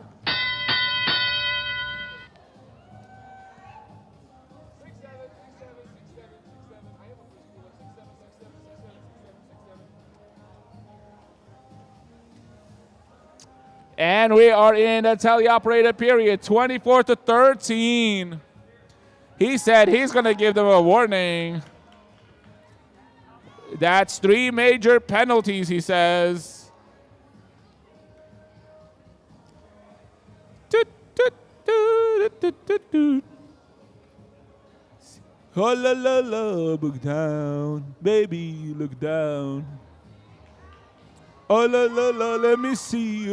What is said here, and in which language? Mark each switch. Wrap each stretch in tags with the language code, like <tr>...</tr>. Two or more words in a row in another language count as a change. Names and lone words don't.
<en>And we are in the teleoperated period, 24-13. He said he's going to give them a warning. That's 3 major penalties, he says. Oh la la la, look down, baby, look down. Oh la la la, let me see.</en>